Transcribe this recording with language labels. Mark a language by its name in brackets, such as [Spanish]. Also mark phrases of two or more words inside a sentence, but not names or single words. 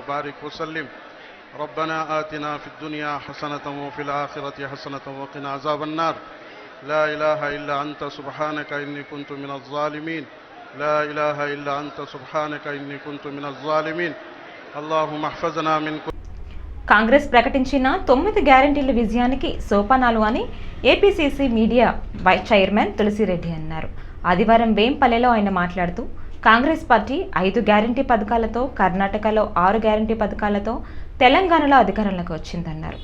[Arabic] بارك وسلم ربنا آتنا في الدنيا حسنة وفي الآخرة حسنة وقنا عذاب النار لا إله إلا أنت سبحانك إني كنت من الظالمين لا إله إلا أنت سبحانك إني كنت من الظالمين اللهم احفظنا من [Telugu] కాంగ్రెస్ ప్రకటించిన 9 గ్యారెంటీల విజయానికి సోపానాలు అని ఏపీసీసీ మీడియా వైస్ చైర్మన్ తులసిరెడ్డి అన్నారు. ఆదివారం వేంపల్లెలో ఆయన మాట్లాడుతూ కాంగ్రెస్ పార్టీ 5 గ్యారెంటీ పథకాలతో, కర్ణాటకలో 6 గ్యారెంటీ పథకాలతో, తెలంగాణలో అధికారంలోకి వచ్చిందన్నారు.